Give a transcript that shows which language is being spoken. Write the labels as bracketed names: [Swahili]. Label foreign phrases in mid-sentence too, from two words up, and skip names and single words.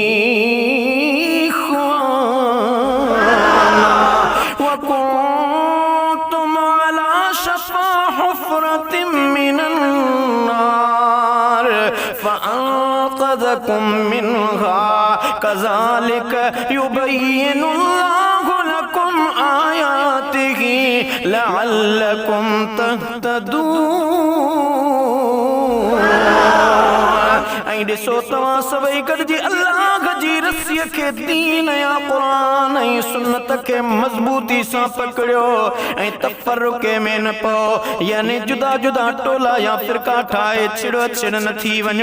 [Arabic] إخوانا وكنتم على شفا حفرة من النار فأنقذكم منها كذلك يبين الله لكم آياته لعلكم تهتدون. [Sindhi] ॾिसो तव्हां सभई गॾिजी अल्लाह जी रस्सीअ खे दीन या क़ुरान ऐं सुन्नत खे मज़बूती सां पकड़ियो ऐं तफ़र्रुक़े में न पओ यानी जुदा जुदा टोला या फ़िरका ठाहे छिड़ छिड़ न थी वञो।